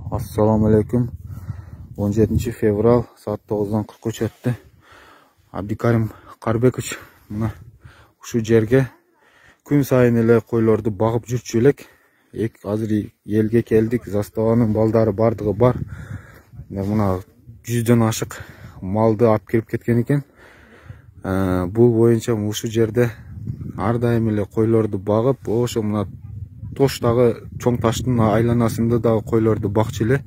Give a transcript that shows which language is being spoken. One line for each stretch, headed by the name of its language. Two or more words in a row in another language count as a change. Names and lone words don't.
Arabic: السلام عليكم.
Kyrgyz: 17 февраль саат 9дан 43 өттү. Абдикарим Карбекович мына ушу жерге күн сайын эле койлорду багып жүрчү элек. Азыр элге келдик. Заставанын балдары бардыгы бар. Мына 100дөн ашык малды алып келип кеткен экен. Бул боюнча ушул жерде ар дайым эле койлорду багып, ошо мына тоштагы чоң таштын айланасында дагы койлорду бакчы эле.